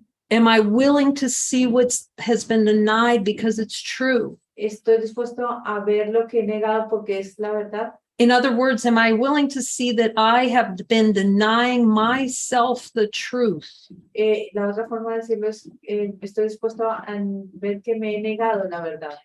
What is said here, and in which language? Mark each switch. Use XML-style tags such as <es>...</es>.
<en>Am I willing to see what has been denied because it's true?</en> <es>Estoy dispuesto a ver lo que he negado porque es la verdad.</es> <en>In other words, am I willing to see that I have been denying myself the truth?</en> <es>La otra forma de decirlo es, estoy dispuesto a ver que me he negado la verdad.</es>